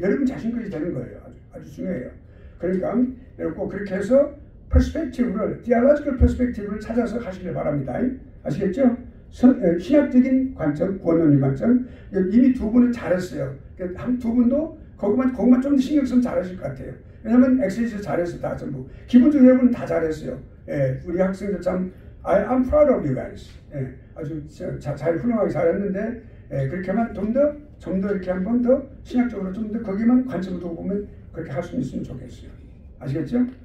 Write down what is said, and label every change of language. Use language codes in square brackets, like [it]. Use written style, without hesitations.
[ko] 여러분 자신까지 되는 거예요. 아주 중요해요. 그러니까 여러분 꼭 그렇게 해서 퍼스펙티브를 [en] theological perspective [ko] 를 찾아서 하시길 바랍니다. 아시겠죠? 신학적인 관점, 구원론의 관점. 이미 두 분은 잘했어요. 두 분도 거기만 좀 더 신경 쓰면 잘하실 것 같아요. 왜냐면 엑셀시스 잘했어요. 다 전부. 기본적으로 여러분은 다 잘했어요. 예, 우리 학생들 참 [en] I'm proud of you guys. [ko] 예, 아주 잘 훌륭하게 잘했는데 그렇게 하면 좀 더 이렇게 한 번 더 신학적으로 좀 더 거기만 관점을 두고 보면 그렇게 할 수 있으면 좋겠어요. 아시겠죠?